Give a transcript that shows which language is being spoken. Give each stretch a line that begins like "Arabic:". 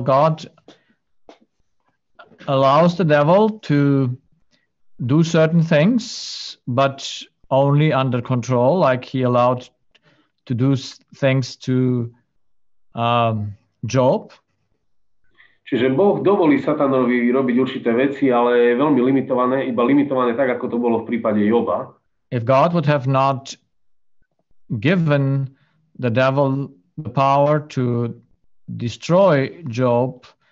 English: God allows the devil to do certain things, but only under control, like he allowed to do things to Job.
Slovak: Čiže Boh dovolí Satanovi robiť určité veci, ale je veľmi limitované tak, ako to bolo v prípade Joba.
English: If God would have not given the devil the power to destroy Job,